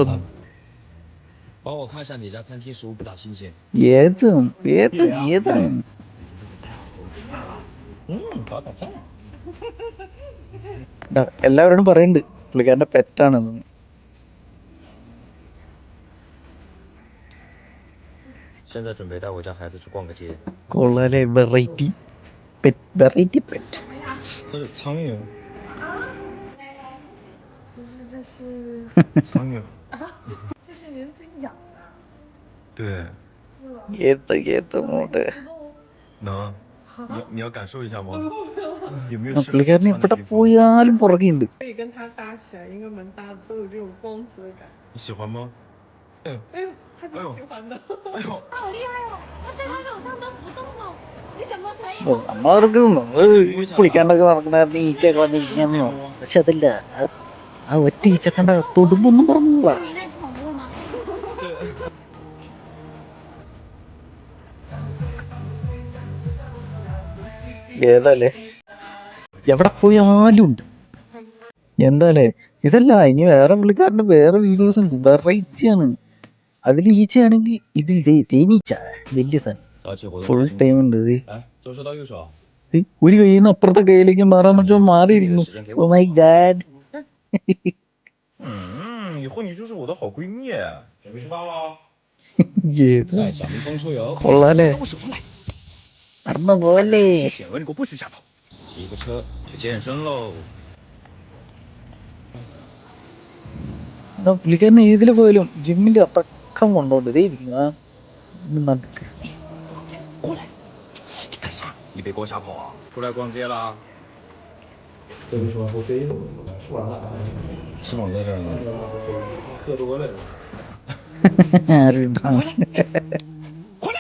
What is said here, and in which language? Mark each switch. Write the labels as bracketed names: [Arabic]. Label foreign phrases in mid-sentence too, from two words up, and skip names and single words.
[Malayalam] എല്ലാവരോടും പറയുന്നുണ്ട് പുള്ളിക്കാരൻ്റെ പെറ്റാണെന്ന്. കൊള്ളാലെ, [English] variety pet. [Chinese] 它是苍蝇。这是苍蝇。这是人自己养的。对。 [Malayalam] ഏത് മോട്ട് [Chinese] 能。你要感受一下吗？有没有？ [Malayalam] പുള്ളിക്കാരന് എവിടെ പോയാലും പുറകെയുണ്ട്. [Chinese] 可以跟它搭起来，一个门搭的都有这种光泽感。你喜欢吗？哎呦，哎呦，它挺喜欢的。哎呦，它好厉害哦！它在它手上都不动了，你怎么可以？ [Malayalam] നമ്മളവർക്ക് കുളിക്കാണ്ടൊക്കെ നടക്കണായിരുന്നു ഈച്ചയൊക്കെ വന്നിരിക്കുന്നു. പക്ഷെ അതില്ല, ആ ഒറ്റ ഈച്ച കണ്ട തൊടുമ്പൊന്നും പറഞ്ഞില്ല. [Chinese] 你那宠物吗？ [Malayalam] ഏതല്ലേ, എവിടെ പോയാലും ഉണ്ട്. എന്താല്ലേ ഇതല്ല, ഇനി വേറെ പുള്ളിക്കാരൻ്റെ വേറെ വീഡിയോസ് ഉണ്ട്, വെറൈറ്റിയാണ്. അതിൽ ഈച്ചയാണെങ്കിൽ ഇത് തേനീച്ച വലിയ സാധനം [English] full time [Malayalam] ഉണ്ട്. ഒരു കയ്യിൽ നിന്ന് അപ്പുറത്തെ കയ്യിലേക്ക് മാറാൻ പറ്റുമോ? മാറിയിരിക്കുന്നു. [English] oh my God. [Chinese] 以后你就是我的好闺蜜。准备出发了。 [Malayalam] ഏത് [Chinese] 带小蜜蜂出游。 [Malayalam] കൊള്ളാലേ, [Chinese] 我手上来。 [Malayalam] നടന്നു പോവല്ലേ. [Chinese] 显文，你给我不许瞎跑。骑个车去健身喽。 [Malayalam] പുള്ളിക്കാരൻ ഏതിൽ പോയാലും ജിമ്മിന്റെ അത്തക്കം കൊണ്ടോണ്ട് ഇതേ ഇരിക്കുന്നു. നടുക്ക് [Chinese] 过来，你干啥？你别给我瞎跑啊！出来逛街啦。这个说我飞了，吃完了。吃饱在这儿呢。喝多了。回来。